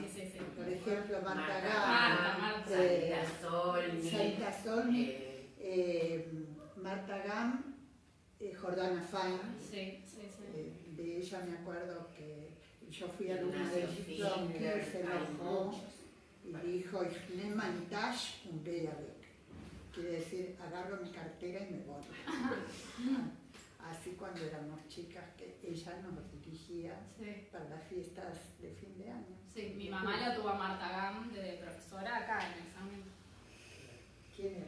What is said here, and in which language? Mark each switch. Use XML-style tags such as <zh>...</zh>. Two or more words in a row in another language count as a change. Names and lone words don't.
<es>Por ejemplo, Marta Gam, Sarita Solmi, Marta Gam, Jordana Fein. De ella me acuerdo que yo fui alumna de Gibson, que se enojó y dijo,</es> <de>ich nehme meine Tasche und gehe weg.</de> <es>Quiere decir, agarro mi cartera y me voy. Así cuando éramos chicas, que ella nos dirigía, Sí. para las fiestas de fin de año. Sí, mi mamá la tuvo a Marta Gam de profesora acá en el examen. ¿Quién era?</es>